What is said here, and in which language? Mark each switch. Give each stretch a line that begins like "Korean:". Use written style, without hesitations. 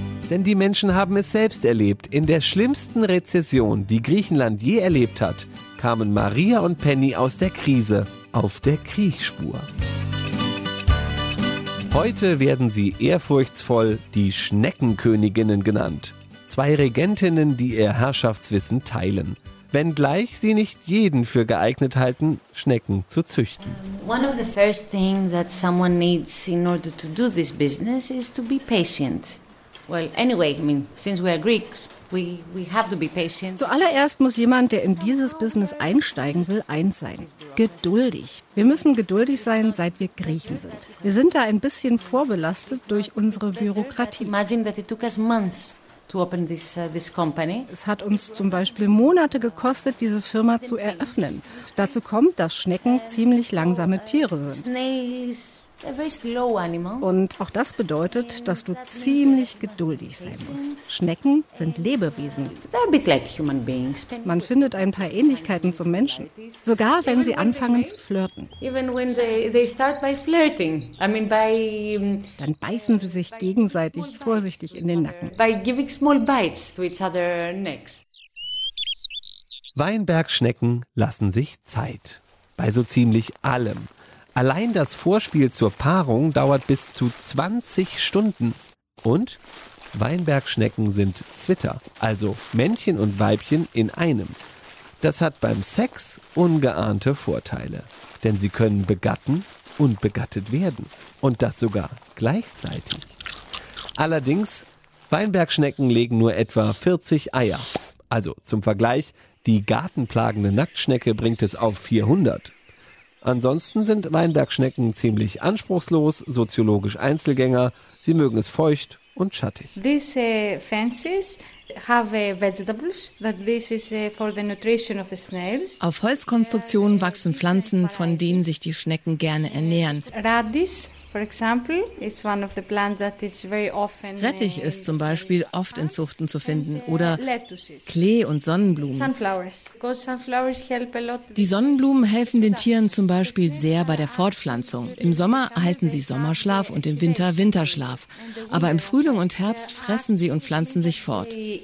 German: Denn die Menschen haben es selbst erlebt. In der schlimmsten Rezession, die Griechenland je erlebt hat, kamen Maria und Penny aus der Krise auf der Kriegsspur. Heute werden sie ehrfurchtsvoll die Schneckenköniginnen genannt. Zwei Regentinnen, die ihr Herrschaftswissen teilen. Wenngleich sie nicht jeden für geeignet halten, Schnecken zu züchten.
English: One of the first things that someone needs in order to do this business is to be patient. Well, anyway, I mean, since we are Greeks, we have to be patient.
German: Zuallererst muss jemand, der in dieses Business einsteigen will, eins sein. Geduldig. Wir müssen geduldig sein, seit wir Griechen sind. Wir sind da ein bisschen vorbelastet durch unsere Bürokratie.
English: Imagine that it took us months to open this company.
German: Es hat uns zum Beispiel Monate gekostet, diese Firma zu eröffnen. Dazu kommt, dass Schnecken ziemlich langsame Tiere sind.
English: A very slow animal.
German: Und auch das bedeutet, dass du ziemlich geduldig sein musst. Schnecken sind Lebewesen.
English: They're a bit like human beings.
German: Man findet ein paar Ähnlichkeiten zum Menschen, sogar wenn sie anfangen zu flirten.
English: Even when they start by flirting, I mean by.
German: Dann beißen sie sich gegenseitig vorsichtig in den Nacken.
English: By giving small bites to each other necks.
German: Weinbergschnecken lassen sich Zeit bei so ziemlich allem. Allein das Vorspiel zur Paarung dauert bis zu 20 Stunden. Und Weinbergschnecken sind Zwitter, also Männchen und Weibchen in einem. Das hat beim Sex ungeahnte Vorteile, denn sie können begatten und begattet werden. Und das sogar gleichzeitig. Allerdings, Weinbergschnecken legen nur etwa 40 Eier. Also zum Vergleich, die gartenplagende Nacktschnecke bringt es auf 400. Ansonsten sind Weinbergschnecken ziemlich anspruchslos, soziologisch Einzelgänger. Sie mögen es feucht und schattig.
English: These fences have vegetables that this is for the nutrition of the snails.
German: Auf Holzkonstruktionen wachsen Pflanzen, von denen sich die Schnecken gerne ernähren.
English: Radis, for example, is one of the plants that is very often.
German: Rettich ist zum Beispiel oft in Zuchten zu finden oder Klee und Sonnenblumen.
English: Sunflowers, because sunflowers help a lot.
German: Die Sonnenblumen helfen den Tieren zum Beispiel sehr bei der Fortpflanzung. Im Sommer erhalten sie Sommerschlaf und im Winter Winterschlaf. Aber im Frühling und Herbst fressen sie und pflanzen sich fort.